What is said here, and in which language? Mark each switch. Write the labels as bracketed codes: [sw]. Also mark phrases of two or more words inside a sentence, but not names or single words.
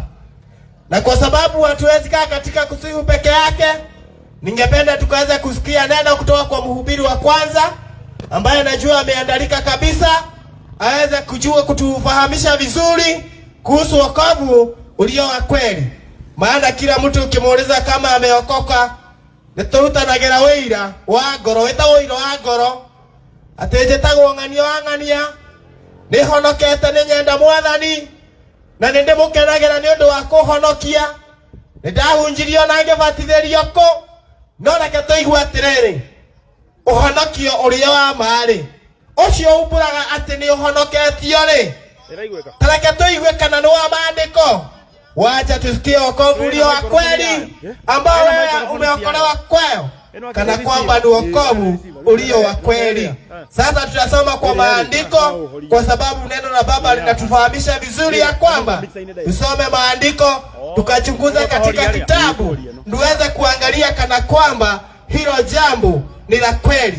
[sw] Na kwa sababu hatuwezi kaa katika kusifu peke yake, ningependa tukaweza kusikia neno kutoka kwa mhubiri wa kwanza ambaye najua ameandalika kabisa, aweze kutufahamisha vizuri kuhusu wokovu ulio wa kweli. Maana kila mtu ukimuuliza kama ameokoka, [ki] niturutanagĩra wĩira wa ngoro, wĩtagwo ũira wa ngoro, atĩ njĩtagwo ng'ania nĩhonokete nĩ nyenda Mwathani na nĩndĩmũkenagĩra nĩ ũndũ wa kũhonokia, nĩndahunjirio na ngĩbatithĩrio kũ, no reke tũigue atĩrĩrĩ, ũhonokio ũrĩa wa marĩ ũcio umbũraga atĩ nĩ ũhonoketio-rĩ, reke tũigue kana nĩ wa maandĩko. [sw] Wacha tusikie wokovu ulio wa kweli ambao wewe umeokolewa kwayo, kana kwamba ni wokovu ulio wa kweli. Sasa tutasoma kwa maandiko, kwa sababu neno la Baba linatufahamisha vizuri ya kwamba tusome maandiko, tukachunguza katika kitabu, tuweze kuangalia kana kwamba hilo jambo ni la kweli.